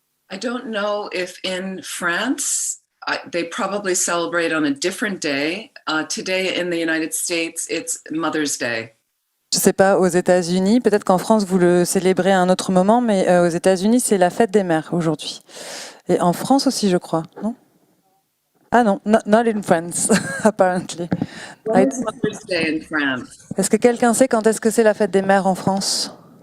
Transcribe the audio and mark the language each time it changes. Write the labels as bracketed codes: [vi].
[en] I don't know if in France, they probably celebrate on a different day. Today in the United States, it's Mother's Day. [fr] Je ne sais pas, aux États-Unis, peut-être qu'en France, vous le célébrez à un autre moment, mais aux États-Unis, c'est la fête des mères aujourd'hui. Et en France aussi, je crois, non? Ah non, [en] not in France, apparently. When is Mother's Day in France? [fr] Est-ce que quelqu'un sait quand est-ce que c'est la fête des mères en France?